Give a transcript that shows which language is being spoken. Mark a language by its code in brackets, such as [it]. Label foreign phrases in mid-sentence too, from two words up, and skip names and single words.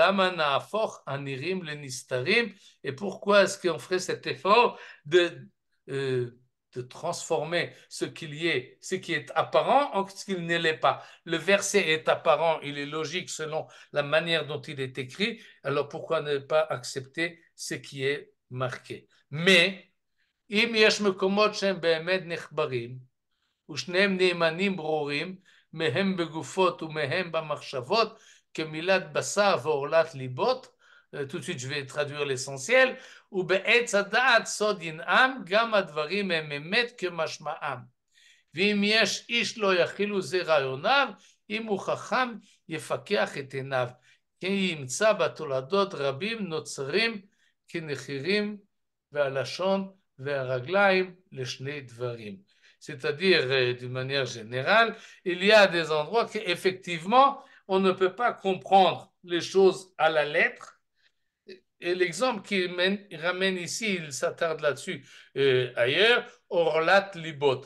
[fr] Et pourquoi est-ce qu'on ferait cet effort euh, de transformer ce qui est apparent en ce qu'il ne l'est pas? Le verset est apparent, il est logique selon la manière dont il est écrit, alors pourquoi ne pas accepter ce qui est marqué? Mais, [he] אם יש מקומות שהם באמת נחברים, ושניהם נאמנים ברורים, מהם בגופות ומהם במחשבות, כמילת בשר ועורלת ליבות, [fr] tout de suite je vais traduire l'essentiel, [he] ובעץ הדעת סוד ינעם, גם הדברים הם אמת כמשמעם. ואם יש איש לא יכילו זה רעיוניו, אם הוא חכם יפקח את עיניו. כי ימצא בתולדות רבים נוצרים כנחירים והלשון והרגליים לשני דברים. [fr] C'est-à-dire, d'une manière générale, il y a des endroits qu'effectivement, on ne peut pas comprendre les choses à la lettre. Et l'exemple qu'il ramène ici, il s'attarde là-dessus ailleurs, [he] ערלת לבות.